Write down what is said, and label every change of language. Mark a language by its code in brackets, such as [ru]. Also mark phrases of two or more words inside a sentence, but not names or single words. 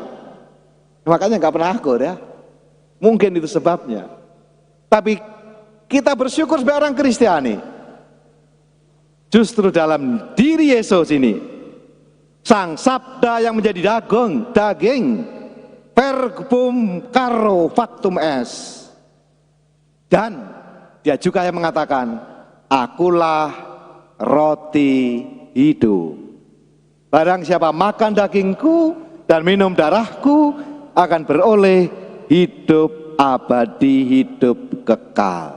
[id] Makanya nggak pernah akur ya. Mungkin itu sebabnya. Tapi kita bersyukur sebagai orang Kristiani. Justru dalam diri Yesus ini, Sang Sabda yang menjadi daging, [la] verbum caro factum est. [id] Dan dia juga yang mengatakan, akulah roti hidup. Barang siapa makan dagingku dan minum darahku akan beroleh hidup abadi, hidup kekal.